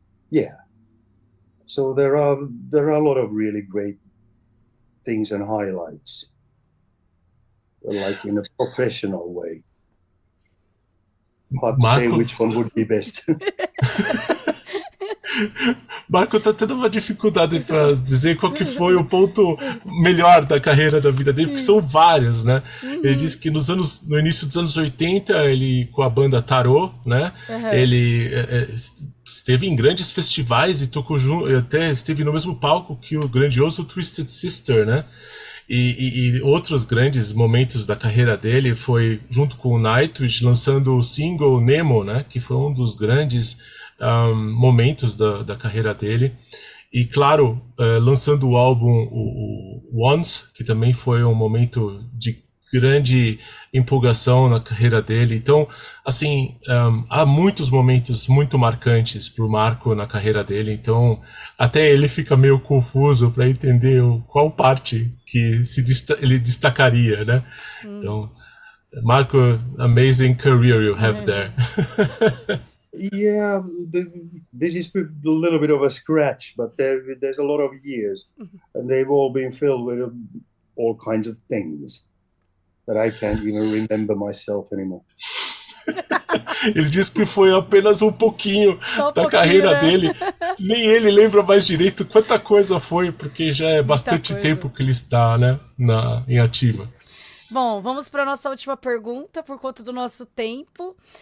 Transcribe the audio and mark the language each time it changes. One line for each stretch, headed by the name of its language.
English: Yeah. So there are a lot of really great things and highlights, like in a professional way. Hard to say which one would be best.
Portuguese: Marco tá tendo uma dificuldade para dizer qual que foi o ponto melhor da carreira da vida dele, porque são vários, né? Ele disse que no início dos anos 80, ele com a banda Tarot, né? Ele esteve em grandes festivais e tocou junto, até esteve no mesmo palco que o grandioso Twisted Sister, né? E outros grandes momentos da carreira dele foi junto com o Nightwish lançando o single Nemo, né, que foi um dos grandes momentos da carreira dele. E claro, lançando o álbum o Once, que também foi um momento de grande empolgação na carreira dele. Então, assim, há muitos momentos muito marcantes para o Marco na carreira dele. Então, até ele fica meio confuso para entender qual parte que ele destacaria, né? Então,
English: Marco, amazing career you have there. Yeah, this is a little bit of a scratch, but there's a lot of years, and they've all been filled with all kinds of things that I can't even remember myself anymore.
Portuguese: Ele disse que foi apenas um pouquinho da carreira dele. Nem ele lembra mais direito quanta coisa foi, porque já é bastante tempo que ele está, né, em ativa. Bom, vamos para a nossa última pergunta, por conta do nosso tempo.